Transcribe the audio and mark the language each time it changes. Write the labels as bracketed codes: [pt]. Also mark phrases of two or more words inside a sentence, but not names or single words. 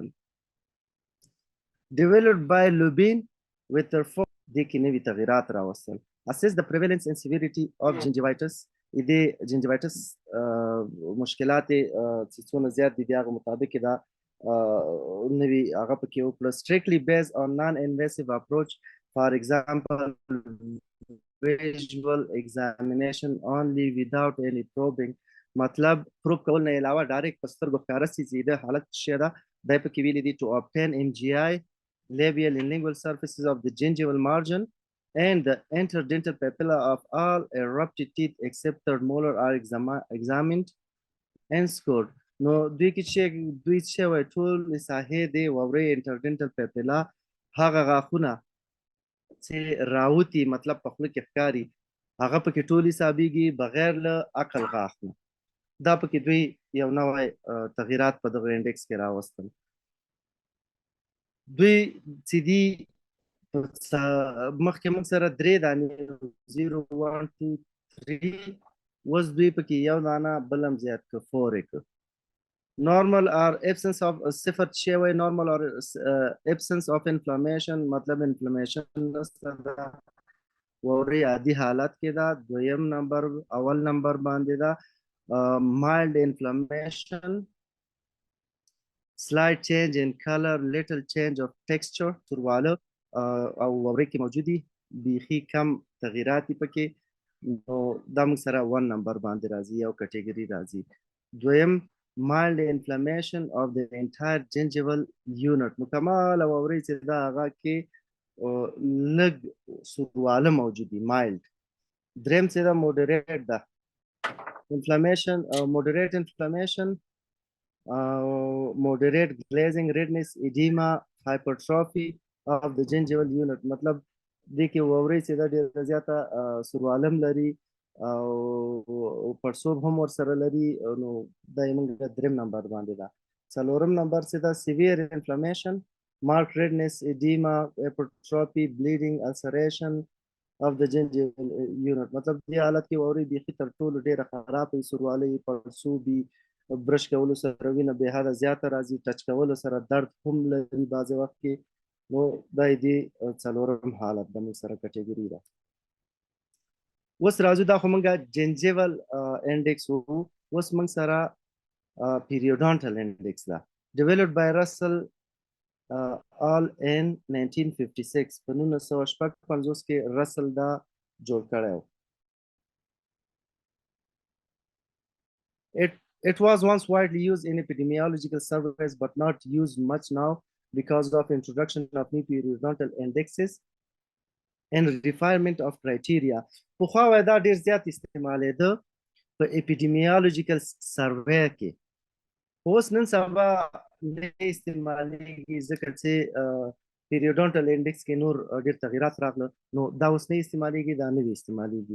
[en] developed by Lubin with their [ps] دې کې نوي تغییرات راوستل. [en] assess the prevalence and severity of gingivitis [ps] دې gingivitis مشکلات چې څونه زیات دي د هغه مطابق دا نوي هغه پکې وکړه. [en] strictly based on non-invasive approach for example visual examination only without any probing [ps] مطلب پروب کول نه علاوه ډایرکټ په سترګو ښکاره سي چې د حالت شی ده دا پکې ویلي دي [en] to obtain MGI labial and lingual surfaces of the gingival margin and the interdental papilla of all erupted teeth except third molar are examined and scored. [ps] نو دوی کې چې دوی چې وایي ټول ساحې د واورې [en] interdental papilla [ps] هغه غاښونه چې راوتي مطلب په خوله کې ښکاري هغه پکې ټول حسابېږي بغیر له عقل غاښ نه. دا پکې دوی یو نوی تغییرات په دغه انډکس کې راوستل. دوی چې دي مخکې موږ سره 3 دانې 0 1 2 3 اوس دوی پکې یو دانه بل هم زیات که 4 یې که. [en] normal or absence of [ps] صفر شی وایي [en] normal or absence of inflammation [ps] مطلب inflammation نشته ده واورې عادي حالت کې ده. دویم نمبر اول نمبر باندې ده [en] mild inflammation slight change in color little change of texture [ps] تورواله او واورې کې موجودي بیخي کم تغییرات دي پکې نو دا موږ سره 1 نمبر باندې راځي یو کټګوري راځي. دویم [en] mild inflammation of the entire gingival unit [ps] مکمل واورې چې دا هغه کې لږ سورواله موجودي mild. دریم چې دا moderate ده [en] inflammation moderate inflammation moderate glazing redness edema hypertrophy of the gingival unit [ps] مطلب دې کې واورې چې دا ډېره زیاته سوروالم لري او پړسوب هم ورسره لري نو دا یې موږ دریم نمبر باندې ده. څلورم نمبر چې دا [en] severe inflammation marked redness edema hypertrophy bleeding ulceration of the gingival unit [ps] مطلب دې حالت کې واورې بیخي تر ټولو ډېره خراب وي سوروالۍ پړسوبي برش کولو سره وینه بې حده زیاته راځي ټچ کولو سره درد هم لري بعضې وخت کې نو دا یې دې څلورم حالت د موږ سره کټګوري ده. اوس راځو دا خو موږ [en] gingival index [ps] وو اوس موږ سره [en] periodontal index [ps] ده [en] developed by Russell all in 1956 [ps] په 1956 کې رسل دا جوړ کړی و. [en] It was once widely used in epidemiological surveys but not used much now because of introduction of new periodontal indexes and refinement of criteria. [ps] پخوا وای دا ډېر زیات استعمالېده په [en] epidemiological survey [ps] کې اوس نن سبا نه استعمالېږي ځکه چې [en] periodontal index [ps] کې نور ډېر تغییرات راغله نو دا اوس نه استعمالېږي دا نوي استعمالېږي.